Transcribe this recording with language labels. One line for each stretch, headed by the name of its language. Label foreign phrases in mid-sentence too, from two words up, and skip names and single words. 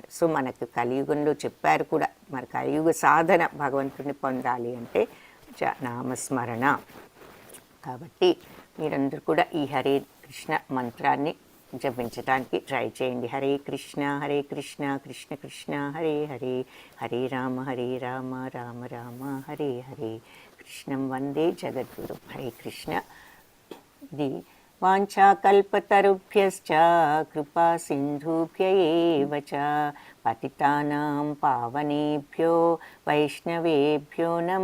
Telugu: సో మనకు కలియుగంలో చెప్పారు కూడా, మరి కలియుగ సాధన భగవంతుడిని పొందాలి అంటే నామస్మరణ. కాబట్టి మీరందరూ కూడా ఈ హరే కృష్ణ మంత్రాన్ని జపించడానికి ట్రై చేయండి.
Sanskrit: హరే కృష్ణ కృష్ణ కృష్ణ హరే హరే, హరే రామ రామ రామ హరే హరే, కృష్ణం వందే జగద్గురు. హరే కృష్ణ. ది వాంఛాకల్పతరుభ్యశ్చ కృపా సింధుభ్య ఏవ చ పతితానాం పావనేభ్యో వైష్ణవేభ్యో నమః.